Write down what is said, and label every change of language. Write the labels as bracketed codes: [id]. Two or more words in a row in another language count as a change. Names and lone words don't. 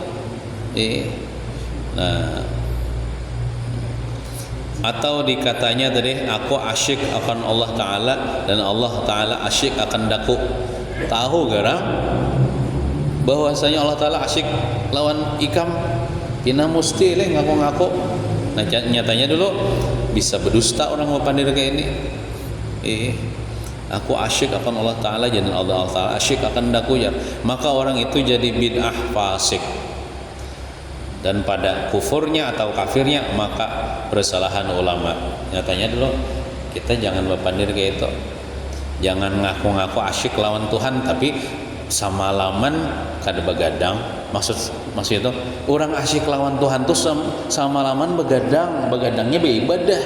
[id] Nah, atau dikatanya tadi aku asyik akan Allah Ta'ala dan Allah Ta'ala asyik akan daku. [bjn] Tahu garang bahwasanya Allah Ta'ala asyik lawan ikam, pina musti leh ngaku-ngaku. Nah nyatanya dulu bisa berdusta orang mau pandir kayak ini. [id] Aku asyik akan Allah Ta'ala dan Allah Ta'ala asyik akan daku ya, maka orang itu jadi bid'ah fasik. Dan pada kufurnya atau kafirnya maka persalahan ulama. [bjn] Nyatanya dulu kita jangan berpandir kayak itu, jangan ngaku-ngaku asyik lawan Tuhan tapi samalaman kada begadang. Maksud itu orang asyik lawan Tuhan tuh samalaman begadangnya beribadah.